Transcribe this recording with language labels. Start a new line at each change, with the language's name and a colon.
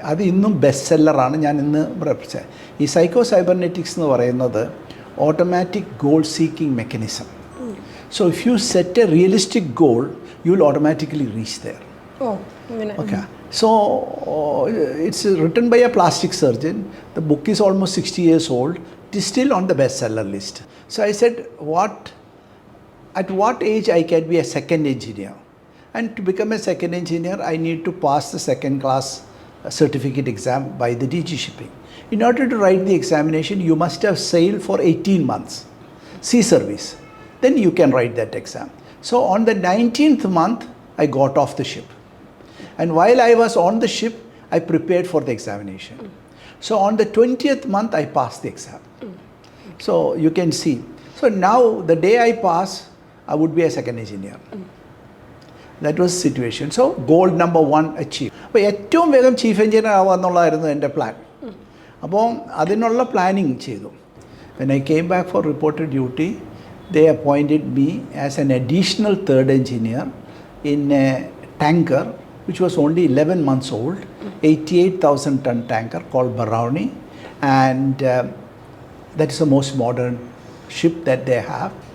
Malayalam: അത് ഇന്നും ബെസ്റ്റ് സെല്ലറാണ്. ഞാൻ ഇന്ന് ഈ സൈക്കോ സൈബർനെറ്റിക്സ് എന്ന് പറയുന്നത് automatic goal seeking mechanism.
English: So if you set a realistic goal, you will automatically reach there. Oh, okay. So it's written by a plastic surgeon. The book is almost 60 years old. It is still on the bestseller list. So I said, at what age I can be a second engineer? And to become a second engineer, I need to pass the second class certificate exam by the DG Shipping. In order to write the examination, you must have sailed for 18 months, sea service. Then you can write that exam. So on the 19th month, I got off the ship. And while I was on the ship, I prepared for the examination. So on the 20th month, I passed the exam. So you can see. So now, the day I pass, I would be a second engineer. That was the situation. So goal number 1 achieved.
Malayalam: അപ്പോൾ ഏറ്റവും വേഗം chief engineer ആവുക എന്നുള്ളതായിരുന്നു എൻ്റെ plan. അപ്പോൾ അതിനുള്ള planning ചെയ്തു.
English: When I came back for reported duty, they appointed me as an additional third engineer in a tanker which was only 11 months old, 88,000 ton tanker called Barauni, and that is the most modern ship that they have.